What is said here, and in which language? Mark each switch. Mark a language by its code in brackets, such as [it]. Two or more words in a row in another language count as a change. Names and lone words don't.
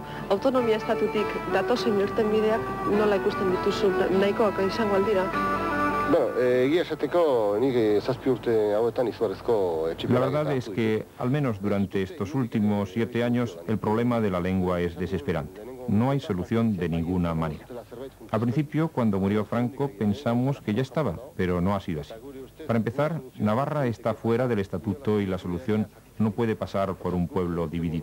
[eu] Autonomia estatutik datozen irtenbideak nola ikusten dituzu, nahikoak izango aldira? Egia esateko, nik 7 urte hauetan izugarrizko [es] La verdad es que, al menos durante estos últimos 7 años, el problema de la lengua es desesperante. No hay solución de ninguna manera. Al principio, cuando murió Franco, pensamos que ya estaba, pero no ha sido así. Para empezar, Navarra está fuera del estatuto y la solución no puede pasar por un pueblo dividido.